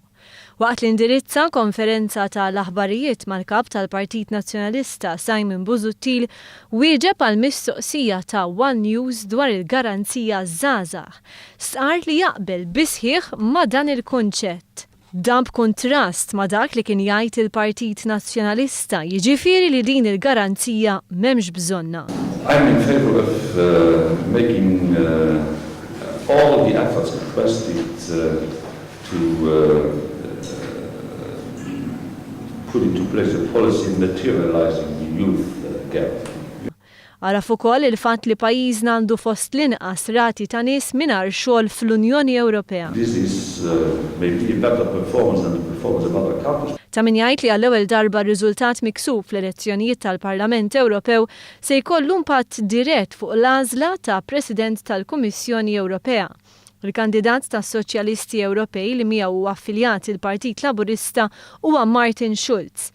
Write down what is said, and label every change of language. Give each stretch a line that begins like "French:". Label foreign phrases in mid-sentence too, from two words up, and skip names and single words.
Maltese: Waqt l-indirizza konferenza tal-aħbarijiet mal-kap tal-Partit Nazzjonalista Simon Busuttil wieġeb għal mistoqsija ta' One News dwar il-garanzija għaż-żgħażagħ. Stqarr li jaqbel sħiħ ma' dan il-kunċett. Dan b'kuntrast ma' dak li kien jgħid il-Partit Nazzjonalista, jiġifieri li din il-garanzija m'hemmx bżonna.
English: I'm in favor of making all of the efforts requested to put into place a policy materializing the youth gap.
Maltese: Għaraf ukoll il-fatt li pajjizna għandu fost l-inqas rati ta' nies mingħajr xogħol fl-Unjoni Ewropea.
English: This is maybe a better performance than the performance of other countries.
Maltese: Ta' min jgħid li għall-ewwel darba r-riżultat miksub fl-elezzjonijiet tal-Parlament Ewropew se jkollu impatt dirett fuq l-għażla ta' President tal-Kummissjoni Ewropea. Il-kandidat tas-Soċjalisti Ewropej li miegħu affiljat il-Partit Laburista huwa Martin Schulz.